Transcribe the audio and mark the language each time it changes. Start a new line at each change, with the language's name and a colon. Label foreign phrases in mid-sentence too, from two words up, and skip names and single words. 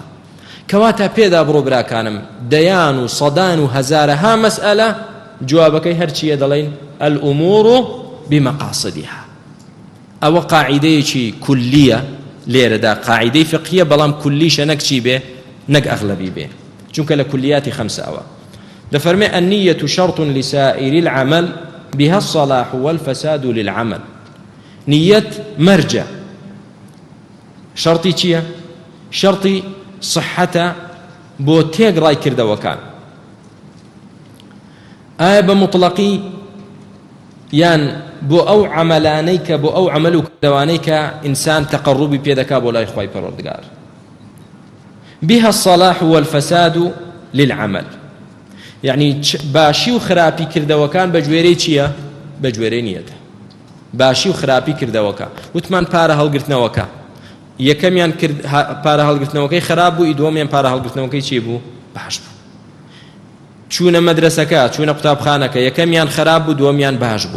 Central Kurdish: کەواتە پێدا بڕۆ براکانم، دەیان و سەدان و هەزارەها مەسئلە جوابەکەی هەرچیە دەڵێن
Arabic: الأمور بمقاصدها.
Central Kurdish: ئەوە قاعیدەیەکی کولیە لێرەدا، قاعیدەی فقهیە، بەڵام کولیشە نەک چی بێ؟ نەک ئەغلەبی بێ، چونکە لە کولیاتی خەمسە ئەوە دەفەرمێ
Arabic: النية شرط لسائر العمل بها الصلاح والفساد للعمل.
Central Kurdish: نیەت مەرجە. شەرتی چییە؟ شەرتی صحەتە بۆ تێگڕای کردەوەکان. ئایا بە مطلقی یان بۆ ئەو عەمەلانەی کە بۆ ئەو عەمەل و کردەوانەی کە ئینسان تەقەڕوبی پێدەکا بۆ لای خوای پەروەردگار.
Arabic: بها الصلاح والفساد للعمل،
Central Kurdish: یعنی باشی و خراپی کردەوەکان بە گوێرەی چییە؟ بە گوێرەی نیەتە. باشی و خراپی کردەوەکە، وتمان پارە هەڵگرتنەوەکە، یەکەمیان پارە هەڵگرتنەوەکەی خراپ بوو، دووەمیان پارە هەڵگرتنەوەکەی چی بوو؟ باش بوو. چوونە مەدرسەکە، چوونە قوتابخانەکە، یەکەمیان خراپ بوو، دووەمیان باش بوو.